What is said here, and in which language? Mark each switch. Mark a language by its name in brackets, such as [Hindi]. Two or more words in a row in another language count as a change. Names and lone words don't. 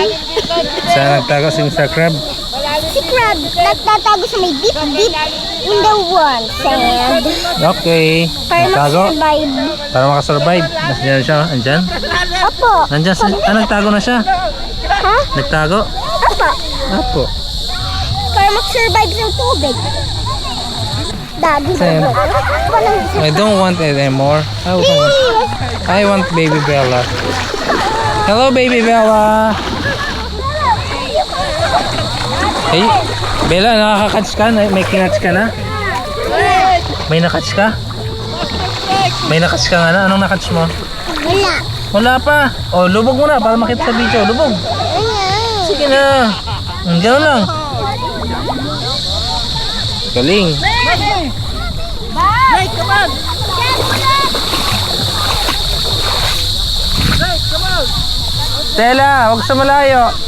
[Filipino] Saan nagtago si Mr. Crab? Si Crab nagtatago sa may [English] deep in the wall sand. [Filipino] Okay. Para Nagtago? makasurvive. Para makasurvive. Nasaan siya? Andyan? Opo. Nandyan siya? Ah, nagtago na siya? Ha? Nagtago? Opo. Apo. Para makasurvive sa tubig. [English] Daddy. Sand. I don't want it anymore. I want baby Bella. Hello, baby Bella. Hey, Bella, [Filipino] nakaka-catch ka? May kinatch ka na? May nakatch ka? May nakatch ka nga na? Anong nakatch mo? Wala. Wala pa. O, lubog mo na para makita sa video. Lubog. Sige na. Gano'n lang. Galing. Stella, huwag sa malayo.